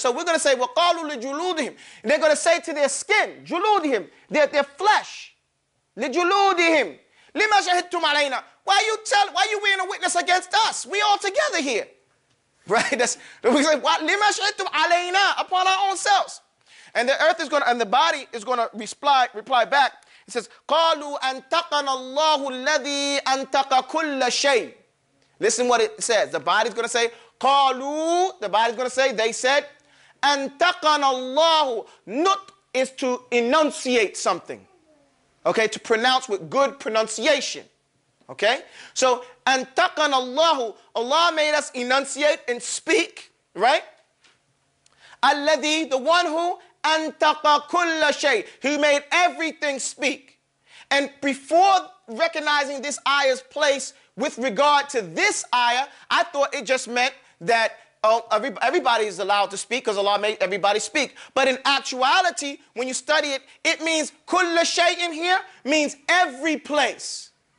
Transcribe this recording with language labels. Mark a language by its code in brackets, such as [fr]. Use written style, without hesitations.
[en] So we're going to say, [ar] وَقَالُوا لِجُلُودِهِمْ. [en] And they're going to say to their skin, جُلُودِهِمْ, their flesh, [ar] لِجُلُودِهِمْ لِمَا شَهِدْتُمْ عَلَيْنَا. [en] Why you being a witness against us? We all together here. Right? We say, [ar] لِمَا شَهِدْتُمْ عَلَيْنَا, [en] upon our own selves. And the earth is going to, and the body is going to reply back. It says, [ar] قَالُوا أَنْتَقَنَا اللَّهُ الَّذِي أَنْتَقَ كُلَّ شَيْءٍ. [en] Listen what it says. The body's going to say, قَالُوا, the body's going to say, they said, [ar] أَنْتَقَنَا اللَّهُ. [en] Nut is to enunciate something. Okay, to pronounce with good pronunciation. Okay, so [ar] أَنْتَقَنَا اللَّهُ. [en] Allah made us enunciate and speak, right? [ar] الَّذِي, [en] the one who [ar] أَنْتَقَ كُلَّ شَيْءٍ. [en] He made everything speak. And before recognizing this ayah's place with regard to this ayah, I thought it just meant that everybody is allowed to speak because Allah made everybody speak. But in actuality, when you study it, it means [ar] كُلَّ شَيْءٍ [en] here means every place.